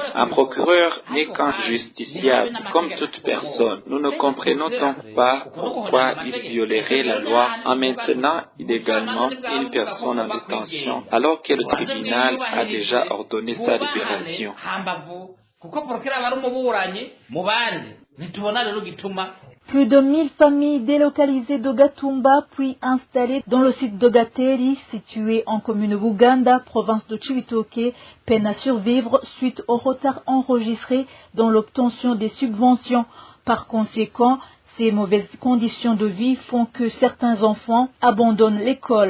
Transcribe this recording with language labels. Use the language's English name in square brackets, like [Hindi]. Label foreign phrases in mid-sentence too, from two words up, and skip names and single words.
[French] Un procureur n'est qu'un justiciable, comme toute personne. Nous ne comprenons donc pas pourquoi il violerait la loi en maintenant illégalement une personne en détention alors que le tribunal a déjà ordonné sa libération. [Rundi] kuko porokira aba ari umuburanyi mu bandi ntitubona rero gituma. [French] Plus de 1000 familles délocalisées de Gatumba puis installées dans le site de Gateri, situé en commune Buganda, province de Cibitoke, peinent à survivre suite au retard enregistré dans l'obtention des subventions. Par conséquent, ces mauvaises conditions de vie font que certains enfants abandonnent l'école.